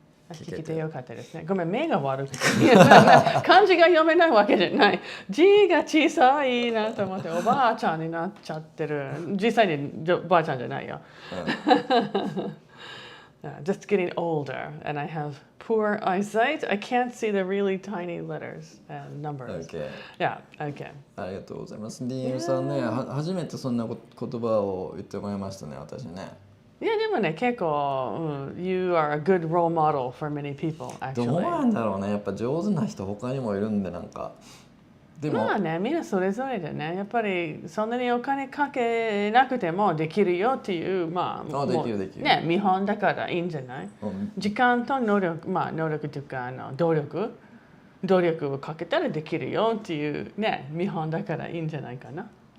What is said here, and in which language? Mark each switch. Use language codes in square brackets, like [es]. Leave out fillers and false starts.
[ja] 聞けてよかったですね。ごめん、目が悪くて漢字が読めないわけじゃない。字が小さいなと思っておばあちゃんになっちゃってる。実際におばあちゃんじゃないよ。 [en] Just getting older and I have poor eyesight. I can't see the really tiny letters and numbers. Okay. Yeah, okay. [ja] ありがとうございます。DN さんね、初めてそんな言葉を言ってもらいましたね、私ね。いやでもね、結構、 [en] You are a good role model for many people, actually. [ja] どうなんだろうね、やっぱ上手な人他にもいるんで、なんか。でもまあね、みんなそれぞれでね、やっぱりそんなにお金かけなくてもできるよっていう、まあ、できるできる。ね、見本だからいいんじゃない？時間と能力、まあ能力というか努力をかけたらできるよっていうね、見本だからいいんじゃないかな。